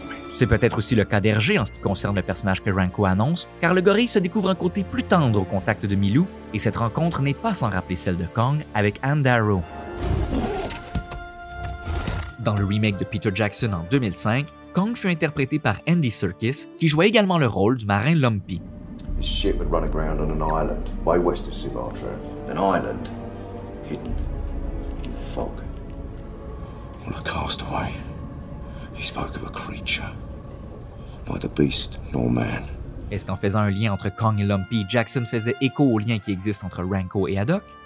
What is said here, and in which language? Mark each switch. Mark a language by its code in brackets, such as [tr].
[fr] C'est peut-être aussi le cas d'Hergé en ce qui concerne le personnage que Ranko annonce, car le gorille se découvre un côté plus tendre au contact de Milou, et cette rencontre n'est pas sans rappeler celle de Kong avec Anne Darrow. Dans le remake de Peter Jackson en 2005, Kong fut interprété par Andy Serkis, qui jouait également le rôle du marin Lumpy. [en] This ship had run aground on an island way west of Sumatra. An island hidden in fog. On a castaway, he spoke of a creature, neither beast nor man. [fr] Est-ce qu'en faisant un lien entre Kong et Lumpy, Jackson faisait écho au lien qui existe entre Ranko et Haddock?